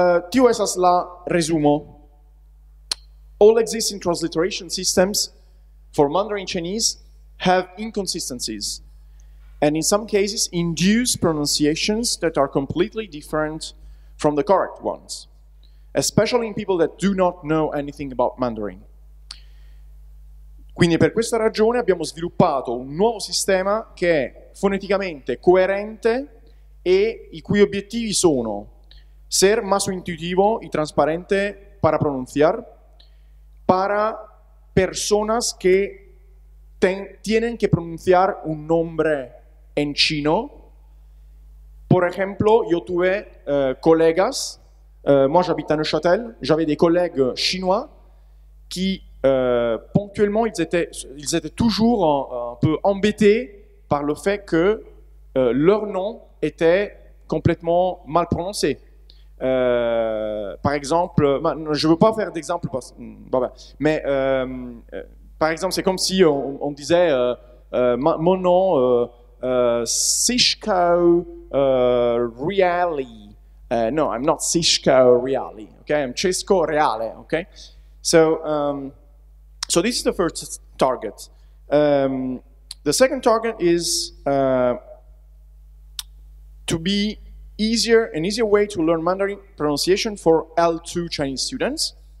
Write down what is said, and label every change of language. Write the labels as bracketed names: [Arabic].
[Esperanto] Tio estas la resumo. [English] All existing transliteration systems for Mandarin Chinese have inconsistencies, and in some cases induce pronunciations that are completely different from the correct ones, especially in people that do not know anything about Mandarin. [Italian] Quindi per questa ragione abbiamo sviluppato un nuovo sistema che è foneticamente coerente e i cui obiettivi sono [Spanish] ser más intuitivo y transparente para pronunciar, para personas que tienen que pronunciar un nombre en chino. Por ejemplo, yo tuve colegas, [French] moi j'habite à Neuchâtel, j'avais des collègues chinois qui ponctuellement ils étaient toujours un peu embêtés par le fait que leur nom était complètement mal prononcé. Par exemple, je ne veux pas faire d'exemple, mais par exemple, c'est comme si on disait mon nom, Cesco Reale. [English] No, I'm not Cesco Reale. Okay, I'm Cesco Reale. Okay, so this is the first target. The second target is to be an easier way to learn Mandarin pronunciation for L2 Chinese students.